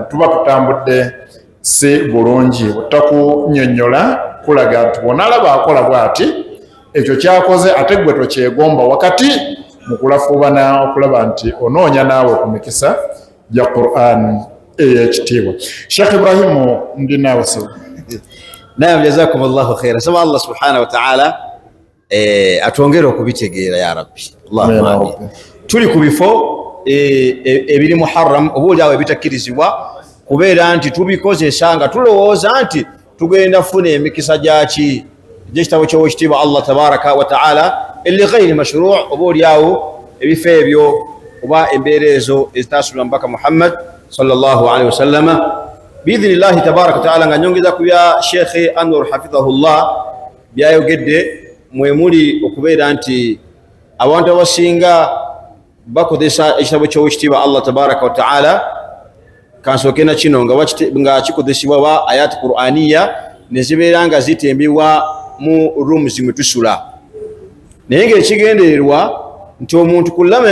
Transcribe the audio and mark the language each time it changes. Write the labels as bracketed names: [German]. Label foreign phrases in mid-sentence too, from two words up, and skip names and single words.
[Ganda] Tuba tutambudde si bulungi. Otakunnyonnyola kulaga nti bw'onaalaba akola bw'ati ekyo kyakoze ate gwe tokyegomba wakati mu kulafuubana okulaba nti onoonya naawe ku mikisa gya Qur'an ey'ekitiibwa. Sheikh Ibrahim ndi naawe sawa. Naam, [Arabic] جزاكم الله خيرا. [Ganda] Sama [Arabic] الله سبحانه وتعالى [Ganda] atwongere okubitegeera [Arabic] يا رب. اللهم آمين. [Ganda] Tuli ku bifo ebiri muharram obuulyawo ebitakkirizibwa kubeera nti tubikozesa nga tulowooza nti tugenda funa emikisa gyaki gy'ekitabo ky'owekitiibwa Allah [Arabic] تبارك وتعالى إلى غير مشروع' [Ganda] obuulyawo ebifo ebyo oba embeera ezo ezitasulwa mubaka Muhammad [Arabic] صلى الله عليه وسلم بإذن الله تبارك وتعالى. [Ganda] Nga nyongeza ku bya Sheikh Anwar hafidhahullah byayogedde, mwe muli okubeera nti abantu abasinga bakozesa ekitabo ky'owekitiibwa [Arabic] الله تبارك وتعالى [Ganda] kansooke na kino nga kikozesebwa ba [Arabic] آيات قرآنية [Ganda] ne zibeera nga zitembebwa mu rooms mwe tusula naye ng'ekigendererwa nti omuntu kullama